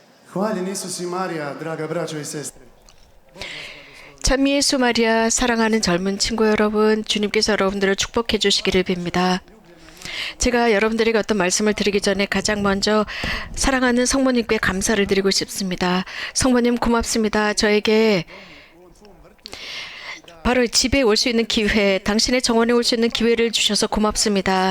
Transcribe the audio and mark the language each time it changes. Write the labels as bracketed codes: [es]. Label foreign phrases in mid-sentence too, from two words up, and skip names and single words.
[hr] Hvaljen Isus i Marija, draga braćo i sestre. [ko] 참 예수 마리아 사랑하는 젊은 친구 여러분, 주님께서 여러분들을 축복해 주시기를 빕니다. 제가 여러분들에게 어떤 말씀을 드리기 전에 가장 먼저 사랑하는 성모님께 감사를 드리고 싶습니다. 성모님 고맙습니다. 저에게 바로 집에 올 수 있는 기회, 당신의 정원에 올 수 있는 기회를 주셔서 고맙습니다.